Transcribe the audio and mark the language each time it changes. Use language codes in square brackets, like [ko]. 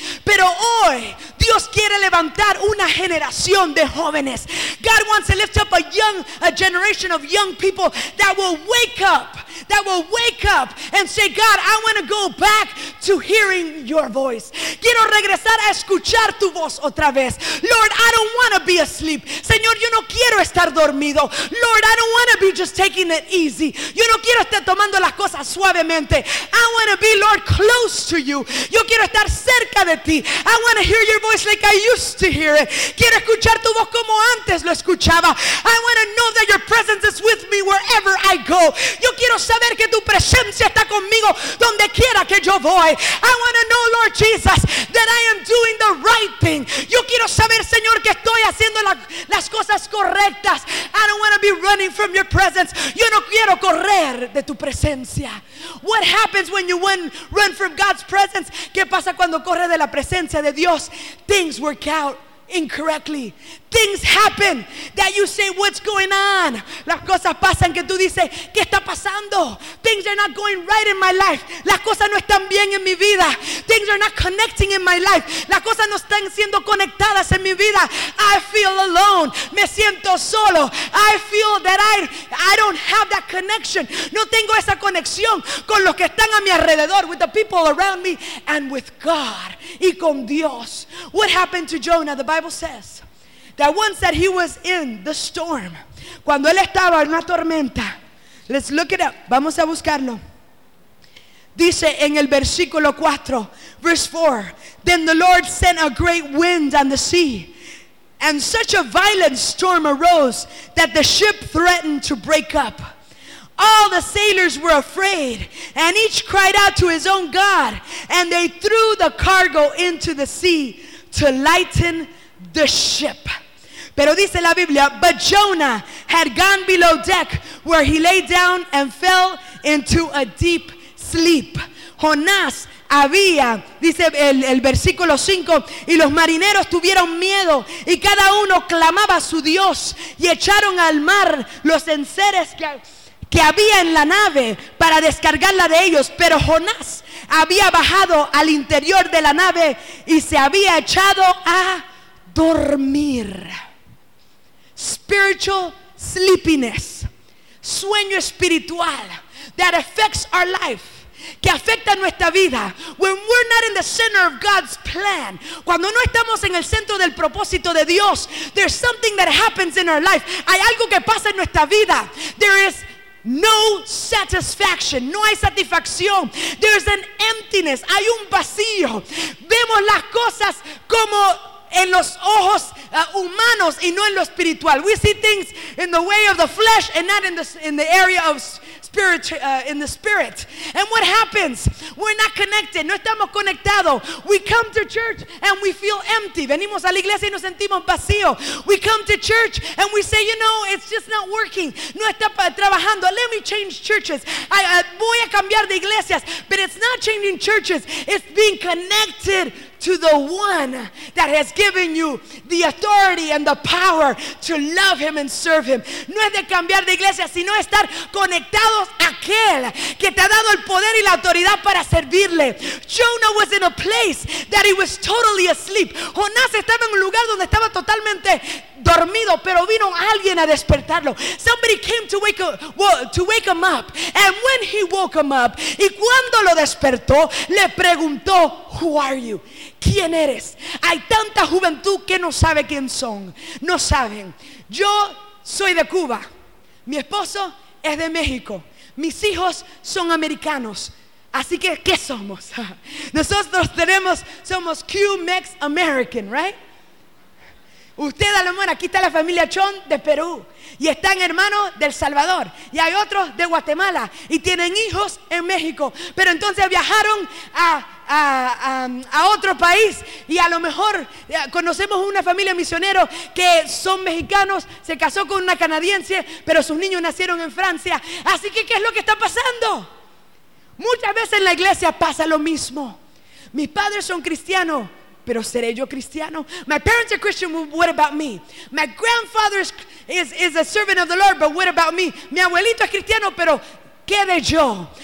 [es] Pero hoy Dios quiere levantar una generación de jóvenes. [en] God wants to lift up a generation of young people that will wake up, that will wake up and say, God, I want to go back to hearing your voice. [es] Quiero regresar a escuchar tu voz otra vez. [en] Lord, I don't want to be asleep. [es] Señor, yo no quiero estar dormido. [en] Lord, I don't want to be just taking it easy. [es] Yo no quiero estar tomando las cosas suavemente. [en] I want to be, Lord, close to you. [es] Yo quiero estar cerca de ti. [en] I want to hear your voice like I used to hear it. [es] Quiero escuchar tu voz como antes lo escuchaba. [en] I want to know that your presence is with me wherever I go. [es] Yo quiero saber que tu presencia está conmigo donde quiera que yo voy. [en] I want to know, Lord Jesus, that I am doing the right thing. [es] Yo quiero saber, Señor, que estoy haciendo las cosas correctas. [en] I don't want to be running from your presence. [es] Yo no quiero correr de tu presencia. [en] What happens when you run from God's presence? [es] ¿Qué pasa cuando corre de la presencia de Dios? [en] Things work out incorrectly. Things happen that you say, what's going on? [es] Las cosas pasan que tú dices, ¿qué está pasando? [en] Things are not going right in my life. [es] Las cosas no están bien en mi vida. [en] Things are not connecting in my life. [es] Las cosas no están siendo conectadas en mi vida. [en] I feel alone. [es] Me siento solo. [en] I feel that I don't have that connection. [es] No tengo esa conexión con los que están a mi alrededor, [en] with the people around me and with God. [es] Y con Dios. [en] What happened to Jonah? The Bible says that once that he was in the storm, [es] cuando él estaba en una tormenta, [en] let's look it up, [es] vamos a buscarlo. Dice en el versículo 4, [en] verse 4, then the Lord sent a great wind on the sea, and such a violent storm arose that the ship threatened to break up. All the sailors were afraid, and each cried out to his own God, and they threw the cargo into the sea to lighten the ship. [es] Pero dice la Biblia, [en] but Jonah had gone below deck where he lay down and fell into a deep sleep. [es] Jonás había, dice el versículo 5, y los marineros tuvieron miedo y cada uno clamaba a su Dios y echaron al mar los enseres que había en la nave para descargarla de ellos. Pero Jonás había bajado al interior de la nave y se había echado a dormir. [en] Spiritual sleepiness, [es] sueño espiritual, [en] that affects our life, [es] que afecta nuestra vida. [en] When we're not in the center of God's plan, [es] cuando no estamos en el centro del propósito de Dios, [en] there's something that happens in our life. [es] Hay algo que pasa en nuestra vida. [en] There is no satisfaction. [es] No hay satisfacción. [en] There's an emptiness. [es] Hay un vacío. Vemos las cosas como en los ojos humanos y no en lo espiritual. [en] We see things in the way of the flesh and not in the area of spirit, in the spirit. And what happens? We're not connected. [es] No estamos conectados. [en] We come to church and we feel empty. [es] Venimos a la iglesia y nos sentimos vacío. [en] We come to church and we say, you know, it's just not working. [es] No está trabajando. [en] Let me change churches. [es] Voy a cambiar de iglesias. [en] But it's not changing churches. It's being connected to the one that has given you the authority and the power to love him and serve him. [es] No es de cambiar de iglesia, sino estar conectados a aquel que te ha dado el poder y la autoridad para servirle. [en] Jonah was in a place that he was totally asleep. [es] Jonás estaba en un lugar donde estaba totalmente dormido, pero vino alguien a despertarlo. [en] Somebody came to wake him up. And when he woke him up, [es] y cuando lo despertó, le preguntó, [en] "Who are you?" [es] ¿Quién eres? Hay tanta juventud que no sabe quién son. No saben. Yo soy de Cuba. Mi esposo es de México. Mis hijos son americanos. Así que, ¿qué somos? Nosotros somos Q-Mex American, right? Usted, a lo mejor, aquí está la familia Chon de Perú. Y están hermanos del Salvador. Y hay otros de Guatemala. Y tienen hijos en México. Pero entonces viajaron a otro país. Y a lo mejor conocemos una familia misionero que son mexicanos. Se casó con una canadiense. Pero sus niños nacieron en Francia. Así que, ¿qué es lo que está pasando? Muchas veces en la iglesia pasa lo mismo. Mis padres son cristianos. Pero seré yo cristiano. [en] My parents are Christian, but what about me? My grandfather is a servant of the Lord, but what about me? [es] Mi abuelito es cristiano, pero ¿qué de yo?